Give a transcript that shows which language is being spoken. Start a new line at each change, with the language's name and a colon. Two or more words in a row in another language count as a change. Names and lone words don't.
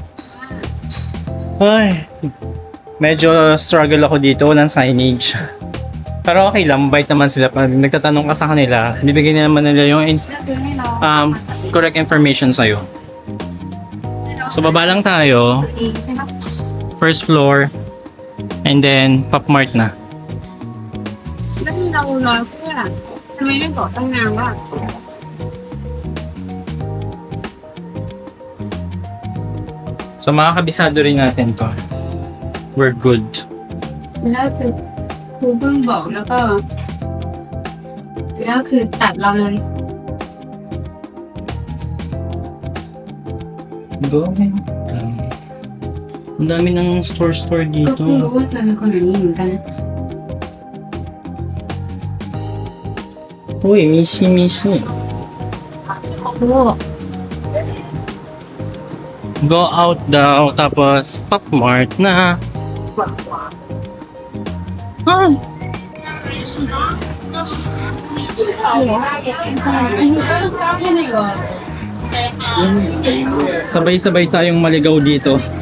Filipino: Ay, medyo struggle ako dito, walang signage. Pero okay lang, mabait naman sila. Pag nagtatanong ka sa kanila, bibigyan naman nila yung
English: correct information
Filipino: sa'yo. So baba lang tayo,
English: first floor, and then Pop Mart na.
Thai: แล้วที่เรารอเพื่อทำไมไม่บอกตั้งนานว่า
Filipino: So makakabisado rin natin to.
English: We're good.
Thai: แล้วคือครูเพิ่งบอกแล้วก็แล้วคือตัดเราเลย
English: Go.
Filipino: Ang dami ng store ก็ dito.
Thai: เพิ่งรู้ว่าเธอเป็นคนอย่างนี้เหมือนกัน
Filipino: Uy, misi. โอ้
English: Go out
Filipino: daw, tapos Pop Mart na. Sabay-sabay tayong maligaw dito.